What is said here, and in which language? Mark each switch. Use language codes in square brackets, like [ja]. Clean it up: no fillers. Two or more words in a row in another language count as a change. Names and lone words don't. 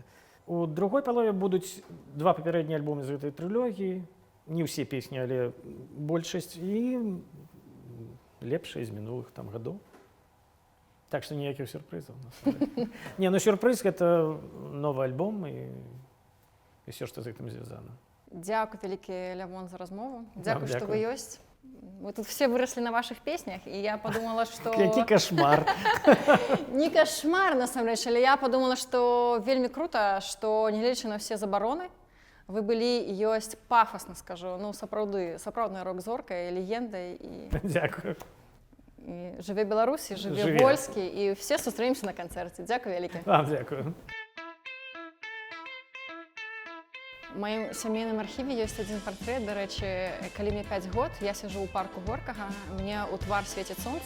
[be] У другой палове будуць 2 папярэднія альбомы з гэтай трылогіі, не ўсе песні, але большасць, і лепшыя з мінулых там гадоў. Так што ніякіх сюрпрызаў. Не, ну сюрпрыз гэта новы альбом і ўсё, што з гэтым звязана. Дзякуй вялікі, Лявон, за размову. Дзякуй, што Дзякуй. вы ёсць. [ru] Мы тут все выросли на ваших песнях, и я подумала, что... [be] Які кошмар. Не кошмар, насамрэч, але [ru] я подумала, что [be] вельмі [ru] круто, что, [be] нягледзячы на все забароны, вы былі і ёсць, пафосна скажу, ну, сапраўдная рок-зорка і легенда. Дзякую. І жыве Беларусь, і жыве Жыве. Вольскі, і все сустрэемся на канцэрце. Дзякуй вялікі. Вам дзякую. У маім сямейным архіве ёсць адзін партрэт, дарэчы, калі мне 5 год, я сяджу ў парку Горкага, мне ў твар свеціць сонца.